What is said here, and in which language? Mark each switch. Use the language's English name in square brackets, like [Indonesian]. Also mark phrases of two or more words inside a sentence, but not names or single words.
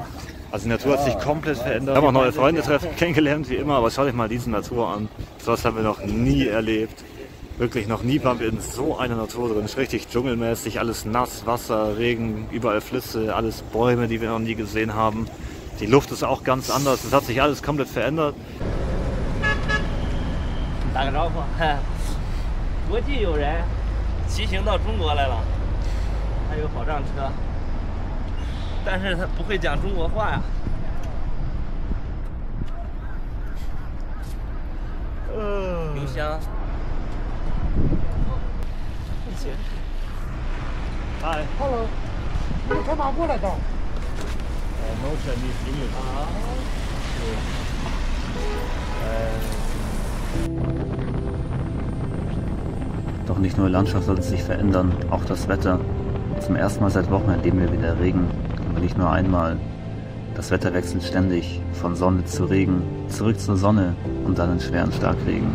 [German] Also die Natur hat sich komplett verändert. Wir haben auch neue Freunde kennengelernt, wie immer, aber schaut euch mal diese Natur an. So was haben wir noch nie erlebt. Wirklich noch nie waren wir in so einer Natur drin. Es ist richtig dschungelmäßig, alles nass, Wasser, Regen, überall Flüsse, alles Bäume, die wir noch nie gesehen haben. Die Luft ist auch ganz anders, es hat sich alles komplett verändert. [Chinese] 打个招呼，国际友人骑行到中国来了，还有保障车，但是他不会讲中国话呀。邮箱。一起。 [English] Hi. [Chinese] Hello，你是干嘛过来的？ [English] No Chinese English. [German] Doch nicht nur die Landschaft soll sich verändern, auch das Wetter. Zum ersten Mal seit Wochen erleben wir wieder Regen, aber nicht nur einmal. Das Wetter wechselt ständig, von Sonne zu Regen, zurück zur Sonne und dann in schweren Starkregen.